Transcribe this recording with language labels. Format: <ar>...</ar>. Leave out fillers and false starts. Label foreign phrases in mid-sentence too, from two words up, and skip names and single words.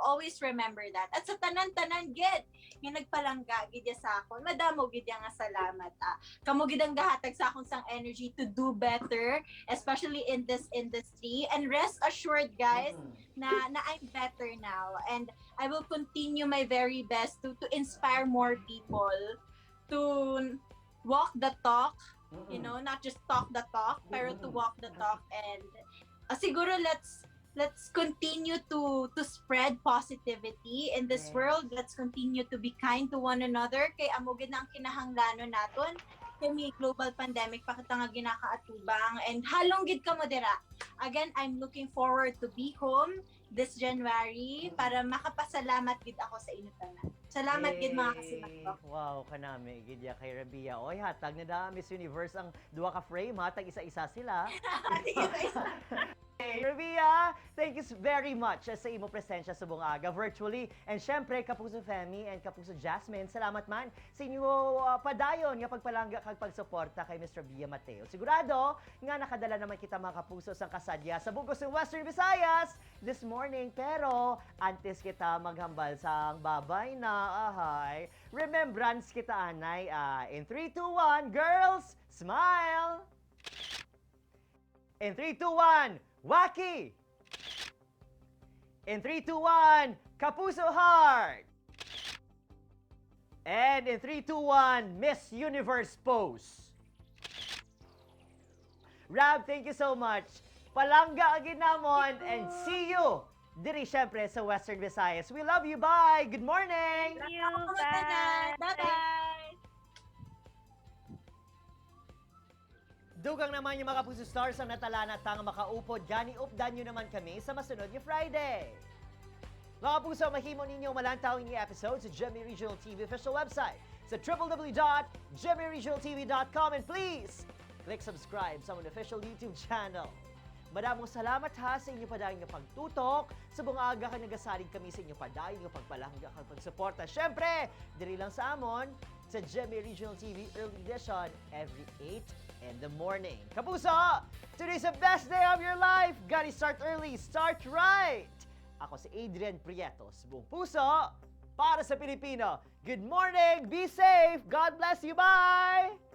<en>Always remember that.</en> <hil>At sa tanan-tanan, gid, yung nagpalangga, gid sa akon, madamo gid nga salamat. Kamo gid ang gahatag sa akon sang</hil> <en>energy to do better, especially in this industry. And rest assured, guys, na I'm better now. And I will continue my very best to inspire more people to walk the talk, you know, not just talk the talk, pero to walk the talk. And siguro let's continue to spread positivity in this world. Let's continue to be kind to one another,</en> <hil>kay amo gid na ang kinahanglanon naton kay may</hil> <en>global pandemic</en> <hil>pa kita nga ginakaatubang, and halong gid kamo dira.</hil> <en>Again, I'm looking forward to be home this January</en> <hil>para makapasalamat gid ako sa inyo tanan. Salamat gid mga kasimakto. Wow, kanami gid ya kay Rabiya. Oy, hatag na da Miss Universe ang duha ka frame, hatag isa-isa sila.</hil> <en>Hey, Rabiya, thank you very much</en> <hil>sa imo presensya sa bungaga</hil> <en>virtually.</en> <hil>And syempre, Kapuso Femi and Kapuso Jasmine, salamat man sa inyo padayon nga pagpalangga kag pagsuporta kay Miss Rabiya Mateo. Sigurado nga nakadala naman kita mga kapuso sang kasadya sa bugos ng Western Visayas</hil> <en>this morning.</en> <hil>Pero antes kita maghambal sang babay na ahay, remembrance kita anay.</hil> <en>In 3, 2, 1, girls, smile! In 3, 2, 1, Wacky! In 3, 2, 1, Kapuso Heart! And in 3, 2, 1, Miss Universe Pose. Rab, thank you so much.</en> <hil>Palangga agad namon,</hil> <en>and see you</en> <hil>diri syempre</hil> <en>sa Western Visayas. We love you. Bye! Good morning! Thank you. Bye. Bye-bye!</en> <hil>Dugang naman yung mga Kapuso Stars ang natalana tang makaupod. Gani updan nyo naman kami sa masunod yung Friday. Mga Kapuso, mahimo ninyo malantaw yung episode sa GMA Regional TV</hil> <en>official website</en> <hil>sa www.gmaregionaltv.com, and</hil> <en>please click subscribe</en> <hil>sa among</hil> <en>official YouTube channel.</en> <hil>Madamong salamat ha sa inyo padayon nga pagtutok. Sa bungaga ka nagasalig kami sa inyo padayon nga pagpalangga kag pagsuporta. Syempre, diri lang sa amon sa GMA Regional TV Early Edition</hil> <en>every 8 in the morning. Kapuso, today's the best day of your life. Gotta start early, start right.</en> <tl>Ako si Adrian Prietos, buong puso para sa Pilipino.</tl> <en>Good morning, be safe, God bless you, bye!</en>